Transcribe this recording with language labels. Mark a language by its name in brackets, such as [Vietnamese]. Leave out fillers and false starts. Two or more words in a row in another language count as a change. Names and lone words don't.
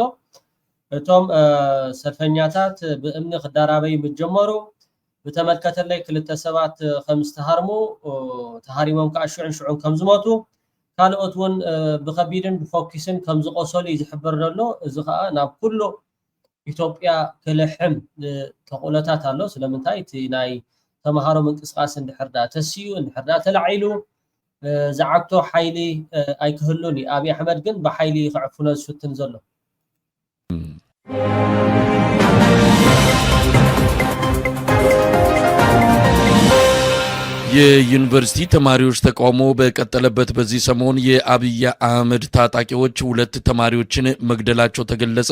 [Tigrinya] እቶም ሰልፈኛታት ብእምኒ ክዳራበይ ምጀመሩ በተመልከተላይ ክልተ ሰባት ከም ዝተሃርሙ ተሃሪሞም ከዓ ሽዑን ከም ዝሞቱ ካልኦት እውን ብከቢድን ብፎኪስን ከም ዝቆሰሉ ዝሕብር ዘሎ። እዚ ከዓ ናብ ኩሉ ኢትዮጵያ ክልሕም ተቁለታት ኣሎ። ስለምንታይ እቲ ናይ ተማሃሮ ምንቅስቃስ እንድሕር ዳ ተስዩ እንድሕር ዳ ተላዒሉ ዝዓግቶ ሓይሊ ኣይክህሉን። አብይ አሕመድ ግን ብሓይሊ ክዕፍኖ ዝፍትን ዘሎ። [Amharic] የዩኒቨርሲቲ ተማሪዎች ተቃውሞ በቀጠለበት በዚህ ሰሞን የአብይ አህመድ ታጣቂዎች ሁለት ተማሪዎችን መግደላቸው ተገለጸ።